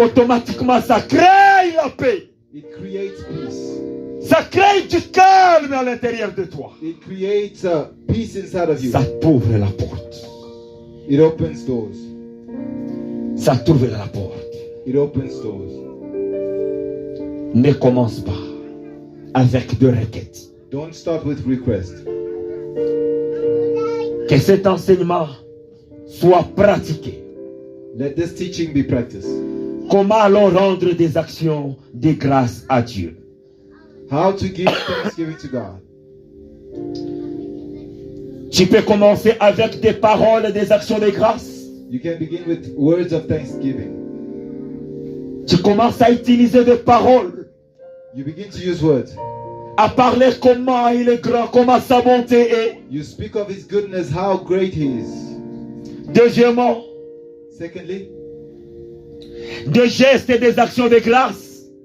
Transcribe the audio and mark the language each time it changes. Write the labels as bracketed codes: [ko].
[fr] Automatiquement, ça crée la paix. [en] It creates peace. [fr] Ça crée du calme à l'intérieur de toi. [en] It creates a peace inside of you. [fr] Ça t'ouvre la porte. [en] It opens doors. [fr] Ça t'ouvre la porte. [en] It opens doors. [fr] Ne commence pas avec de requêtes. [en] Don't start with requests. [fr] Que cet enseignement soit pratiqué. [en] Let this teaching be practiced. [fr] Comment allons rendre des actions de grâce à Dieu? [en] How to give thanksgiving to God. [fr] Tu peux commencer avec des paroles, des actions de grâce. [en] You can begin with words of thanksgiving. [fr] Tu commences à utiliser des paroles. [en] You begin to use words. [fr] À parler comment il est grand, comment sa bonté est. [en] You speak of His goodness, how great He is. [fr] Deuxièmement, [en] secondly, [fr] des gestes et des actions de grâce.